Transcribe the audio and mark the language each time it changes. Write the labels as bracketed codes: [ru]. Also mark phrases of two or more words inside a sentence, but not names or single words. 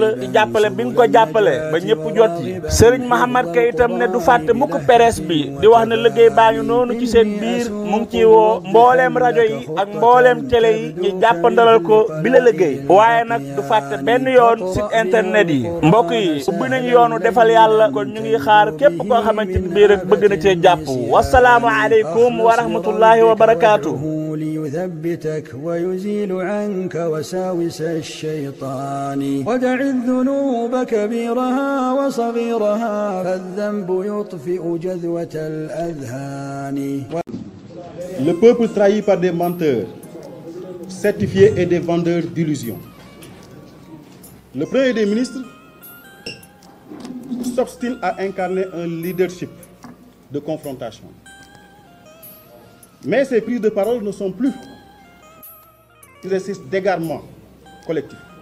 [wo] la ci jàppale bi nga ko jàppale ba ñëpp jot yi Serigne Mohamed Ka itam ne du fàtte mukk presse bi di wax ne liggéey baa ngi noonu ci seen biir mu ngi ciy woo mbooleem rajo yi ak mbooleem télé yi ñu jàppandalal ko bi la liggéey waaye nag du fàtte benn yoon site internet yi mbokk yi ubbi nañu yoonu defal yàlla kon ñu ngi xaar képp koo xamante ni bii rek bëgg na cee jàpp [ar] والسلام عليكم ورحمة الله وبركاته ليثبتك ويزيل عنك وساوس الشيطان ودع الذنوب كبيرها وصغيرها فالذنب يطفئ جذوة الأذهان. [fr] Le peuple trahi par des menteurs certifiés et des vendeurs d'illusions. Le Premier des ministres s'obstine à incarner un leadership de confrontation. Mais ces prises de parole ne sont plus exercice d'égarement collectif.